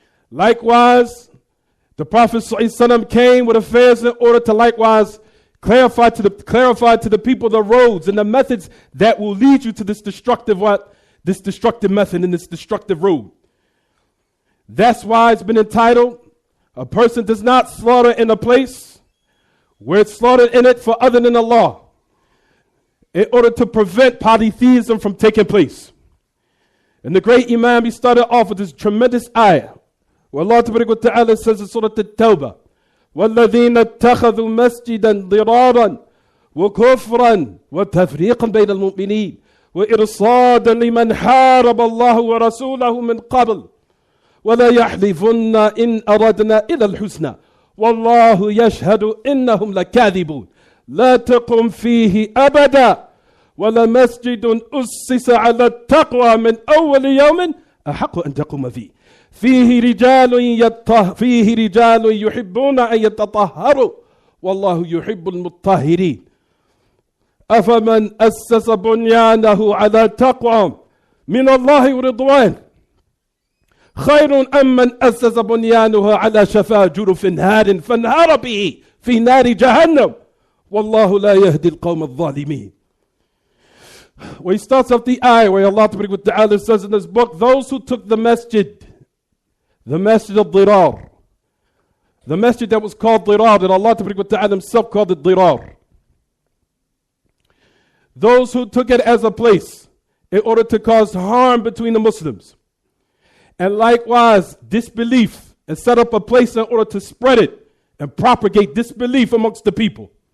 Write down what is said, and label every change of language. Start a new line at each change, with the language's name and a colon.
English: Likewise, the Prophet ﷺ came with affairs in order to likewise clarify to the people the roads and the methods that will lead you to this destructive method and this destructive road. That's why it's been entitled, a person does not slaughter in a place where it's slaughtered in it for other than Allah, in order to prevent polytheism from taking place. And the great Imam, he started off with this tremendous ayah, where Allah Ta'ala says in Surah At-Tawbah,
Arabic: وَالَّذِينَ اتَّخَذُوا مَسْجِدًا ضِرَارًا وَكُفْرًا وَتَفْرِيقًا بَيْنَ الْمُؤْمِنِينَ وَإِرْصَادًا لِمَنْ حَارَبَ اللَّهُ وَرَسُولَهُ مِنْ قَبْلُ وَلَا يَحْلِفُنَّ إِنْ أَرَدْنَا إِلَى الْحُسْنَى وَاللَّهُ يَشْهَدُ إِنَّهُمْ لَكَاذِبُونَ لا تقم فيه أبدا ولمسجد أسس على التقوى من أول يوم أحق أن تقوم فيه فيه رجال يحبون أن يتطهروا والله يحب المطهرين أفمن أسس بنيانه على تقوى من الله ورضوان خير أم من أسس بنيانه على شفا جرف هار فانهار به في نار جهنم Wallahu la yahdi al-qawm al-zalimeen.
English: Where he starts off the ayah where Allah Ta'ala says in this book, those who took the masjid al-Dirar, the masjid that was called Dirar, that Allah Ta'ala himself called it Dirar. Those who took it as a place in order to cause harm between the Muslims, and likewise disbelief, and set up a place in order to spread it and propagate disbelief amongst the people.